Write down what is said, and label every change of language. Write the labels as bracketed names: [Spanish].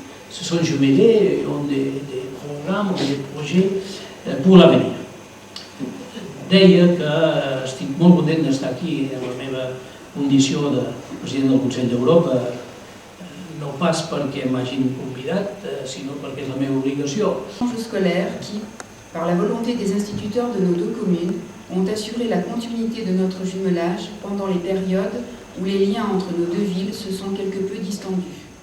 [French] Se sont jumelés et ont des programmes ou des projets pour l'avenir. [Catalan] Deia que estic molt content d'estar aquí en la meva condició de president del Consell d'Europa, no pas perquè m'hagin convidat, sinó perquè és la meva obligació. [French] Scolaires qui, par la volonté des instituteurs de nos deux communes, ont assuré la continuité de notre jumelage pendant les périodes où les liens entre nos deux villes se sont quelque peu distendus.